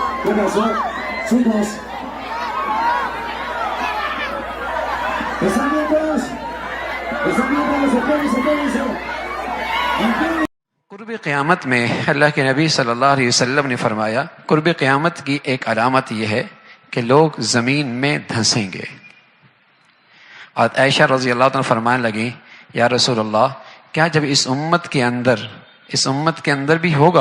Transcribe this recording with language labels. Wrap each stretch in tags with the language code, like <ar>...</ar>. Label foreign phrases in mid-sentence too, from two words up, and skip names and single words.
<es>pasó? Chicos, ¿están bien todos? ¿Están bien todos? Espérense.</es> <ur>قرب قیامت میں اللہ کے نبی</ur> <ar>صلی اللہ علیہ وسلم</ar> <ur>نے فرمایا قرب قیامت کی ایک علامت یہ ہے کہ لوگ زمین میں دھنسیں گے. اور عائشہ</ur> <ar>رضی اللہ عنہ</ar> <ur>فرمانے لگی</ur> <ar>یا رسول اللہ</ar> <ur>کیا جب اس امت کے اندر بھی ہوگا؟</ur>